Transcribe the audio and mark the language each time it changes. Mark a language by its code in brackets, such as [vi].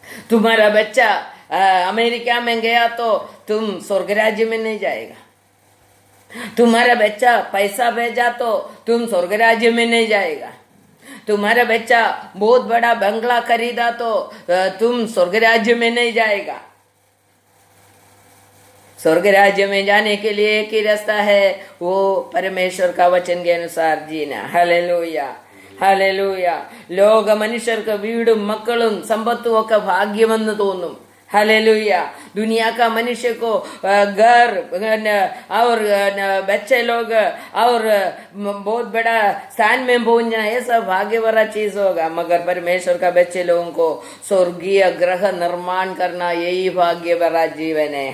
[hi] तुम्हारा बच्चा अमेरिका में गया तो तुम स्वर्ग राज्य में नहीं जाएगा, तुम्हारा बच्चा पैसा भेजा तो तुम स्वर्ग राज्य में नहीं जाएगा, तुम्हारा बच्चा बहुत बड़ा बंगला खरीदा तो तुम स्वर्ग राज्य में नहीं जाएगा। स्वर्ग राज्य में जाने के लिए एक ही रास्ता है, वो परमेश्वर का वचन के अनुसार जीना। हालेलुया। [ml] हालेलुया. ലോക മനുഷ്യർക്ക് വീടും മക്കളും സമ്പത്തും ഒക്കെ ഭാഗ്യമെന്ന് തോന്നും. [hi] हालेलुया। दुनिया का मनुष्य को घर और बच्चे लोग और बहुत बड़ा स्थान में पहुंचना ये सब भाग्य भरा चीज होगा, मगर परमेश्वर का बच्चे लोगों को स्वर्गीय ग्रह निर्माण करना यही भाग्य भरा जीवन है।